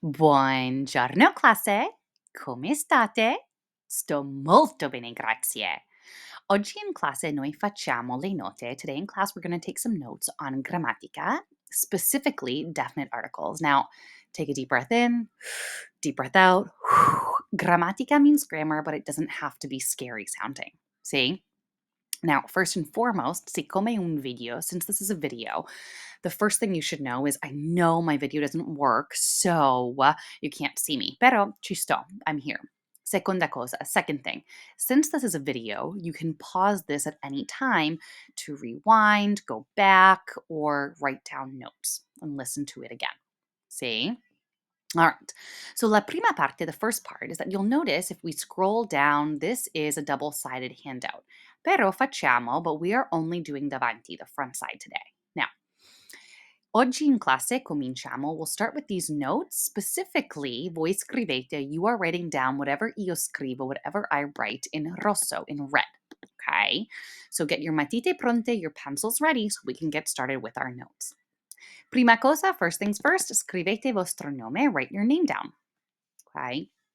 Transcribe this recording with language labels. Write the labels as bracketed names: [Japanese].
[Italian] Buongiorno classe, come state? Sto molto bene, grazie. Oggi in classe noi facciamo le note. [English] Today in class we're going to take some notes on grammatica, specifically definite articles. Now, take a deep breath in, deep breath out. Grammatica means grammar, but it doesn't have to be scary sounding. See? Now, first and foremost, [Italian] siccome un video, [English] since this is a video, the first thing you should know is I know my video doesn't work, so you can't see me. [Italian] Pero ci sto. [English] I'm here. [Italian] Seconda cosa, [English] second thing. Since this is a video, you can pause this at any time to rewind, go back, or write down notes and listen to it again. See? All right. So [Italian] la prima parte, [English] the first part, is that you'll notice if we scroll down, this is a double-sided handout. [Italian] Pero facciamo, [English] but we are only doing davanti, the front side today. [Italian] Now, oggi in classe cominciamo. [English] We'll start with these notes. Specifically, [Italian] voi scrivete, [English] you are writing down whatever [Italian] io scrivo, [English] whatever I write [Italian] in rosso, [English] in red. Okay? So get your [Italian] matite pronte, [English] your pencils ready so we can get started with our notes. [Italian] Prima cosa, [English] first things first, [Italian] scrivete vostro nome, [English] write your name down. Okay?